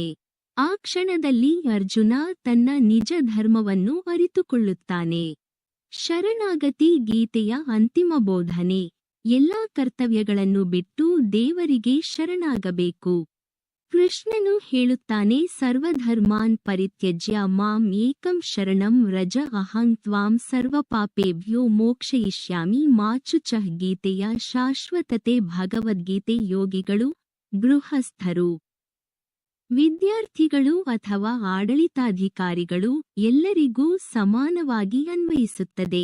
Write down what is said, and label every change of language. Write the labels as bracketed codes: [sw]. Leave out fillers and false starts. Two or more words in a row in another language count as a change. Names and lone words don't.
[kn] ಆ ಕ್ಷಣದಲ್ಲಿ ಅರ್ಜುನ ತನ್ನ ನಿಜ ಧರ್ಮವನ್ನು ಅರಿತುಕೊಳ್ಳುತ್ತಾನೆ. ಶರಣಾಗತಿ: ಗೀತೆಯ ಅಂತಿಮ ಬೋಧನೆ. ಎಲ್ಲಾ ಕರ್ತವ್ಯಗಳನ್ನು ಬಿಟ್ಟು ದೇವರಿಗೆ ಶರಣಾಗಬೇಕು. ಕೃಷ್ಣನು ಹೇಳುತ್ತಾನೆ, [sa] ಸರ್ವಧರ್ಮಾನ್ ಪರಿತ್ಯಜ್ಯ ಮಾಂ ಏಕಂ ಶರಣಂ ವ್ರಜ ಅಹಂ ತ್ವಾಂ ಸರ್ವಪಾಪೇಭ್ಯೋ ಮೋಕ್ಷಯಿಷ್ಯಾಮಿ ಮಾ ಶುಚಃ. [kn] ಗೀತೆಯ ಶಾಶ್ವತತೆ: ಭಗವದ್ಗೀತೆ ಯೋಗಿಗಳು, ಗೃಹಸ್ಥರು, ವಿದ್ಯಾರ್ಥಿಗಳು ಅಥವಾ ಆಡಳಿತಾಧಿಕಾರಿಗಳು ಎಲ್ಲರಿಗೂ ಸಮಾನವಾಗಿ ಅನ್ವಯಿಸುತ್ತದೆ.